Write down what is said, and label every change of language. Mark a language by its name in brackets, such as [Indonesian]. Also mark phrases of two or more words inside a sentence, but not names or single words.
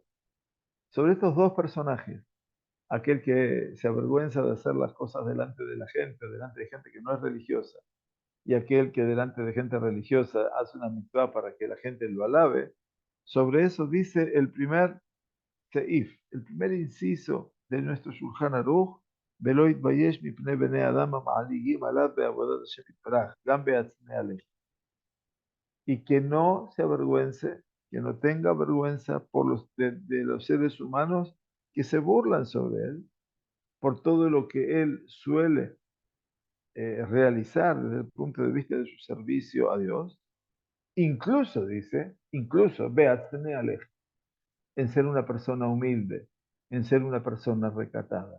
[Spanish] Sobre estos dos personajes, aquel que se avergüenza de hacer las cosas delante de la gente, delante de gente que no es religiosa, y aquel que delante de gente religiosa hace una mitzvah para que la gente lo alabe, sobre eso dice el primer seif, el primer inciso de nuestro Shulchan Aruch, [Hebrew] ולא יתבייש מפני בני אדם המלעיגים עליו בעבודת השם יתברך, גם בהצנע לכת. [Spanish] Y que no se avergüence, que no tenga vergüenza por de los seres humanos que se burlan sobre él, por todo lo que él suele realizar desde el punto de vista de su servicio a Dios, incluso, dice, incluso, [Hebrew] בהצנע לכת, [Spanish] en ser una persona humilde, en ser una persona recatada.